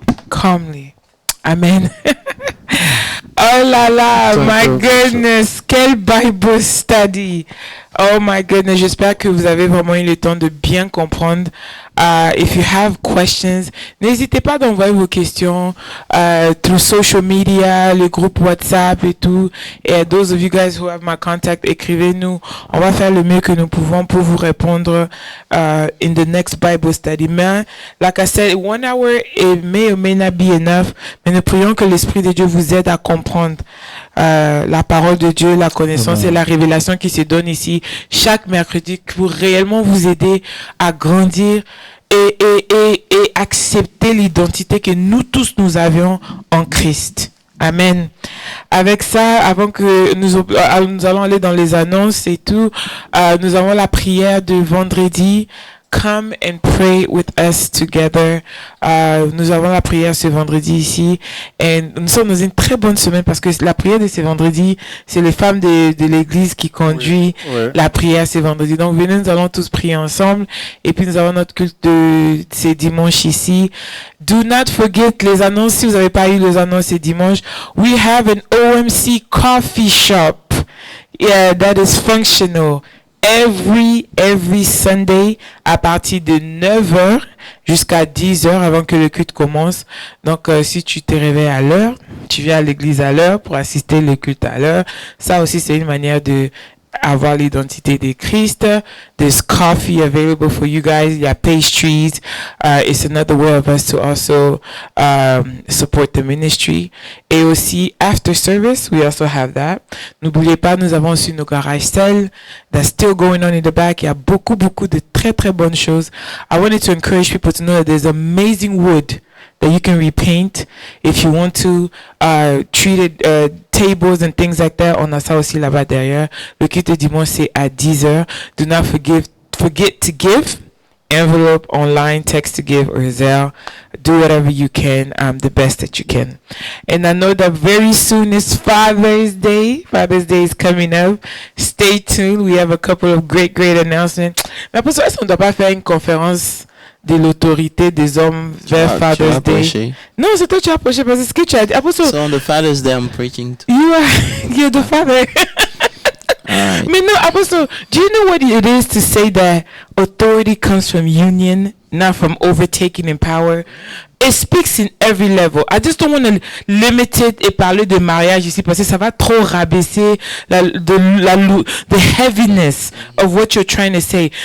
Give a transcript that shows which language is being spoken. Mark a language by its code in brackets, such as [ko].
[en] Calmly. Amen. [fr] Oh là là, [en] my goodness, quel Bible study. Oh my goodness, [fr] j'espère que vous avez vraiment eu le temps de bien comprendre. [en] If you have questions, [fr] n'hésitez pas d'envoyer vos questions [en] through social media, [fr] le groupe WhatsApp et tout. [en] Et those of you guys who have my contact, [fr] écrivez-nous. On va faire le mieux que nous pouvons pour vous répondre [en] in the next Bible study. Mais, like I said, 1 hour, it may or may not be enough. [fr] Mais nous prions que l'Esprit de Dieu vous aide à comprendre la parole de Dieu, la connaissance et la révélation qui se donne ici chaque mercredi pour réellement vous aider à grandir et accepter l'identité que nous tous nous avions en Christ. Amen. Avec ça, avant que nous allons aller dans les annonces et tout, nous avons la prière de vendredi. [en] Come and pray with us together. [fr] Nous avons la prière ce vendredi ici. Et nous sommes dans une très bonne semaine parce que la prière de ce vendredi, c'est les femmes de l'église qui conduit la prière ce vendredi. Donc venez, nous allons tous prier ensemble. Et puis nous avons notre culte de ces dimanches ici. [en] Do not forget [fr] les annonces. Si vous n'avez pas eu les annonces ces dimanches, [en] we have an OMC coffee shop. Yeah, that is functional. Every Sunday [fr] à partir de 9h jusqu'à 10h avant que le culte commence. Donc, si tu te réveilles à l'heure, tu viens à l'église à l'heure pour assister le culte à l'heure. Ça aussi, c'est une manière de avoir l'identité de Christ. [en] There's coffee available for you guys. [fr] Il y a [en] pastries. It's another way of us to also support the ministry. [fr] Et aussi, [en] after service, we also have that. [fr] N'oubliez pas, nous avons aussi nos garages sales. [en] That's still going on in the back. [fr] Il y a beaucoup de très bonnes choses. [en] I wanted to encourage people to know that there's amazing wood that you can repaint if you want to, treated tables and things like that. [fr] On a ça aussi là-bas derrière. Le culte de dimanche, c'est à 10h. [en] Do not forget to give. Envelope, online, text to give, or Zelle. Do whatever you can, the best that you can. And I know that very soon is Father's Day. Father's Day is coming up. Stay tuned. We have a couple of great announcements. [fr] Mais pour ça, est-ce qu'on ne doit pas faire une conférence de l'autorité des hommes vers Father's Day? Non, c'est toi qui as approché parce que ce que tu as dit. [en] So on the Father's Day, I'm preaching to. You're the father. Right. But no, Apostle, do you know what it is to say that authority comes from union, not from overtaking in power? It speaks in every level. I just don't want to limit it [fr] et parler de mariage ici parce que ça va trop rabaisser [en] the heaviness of what you're trying to say.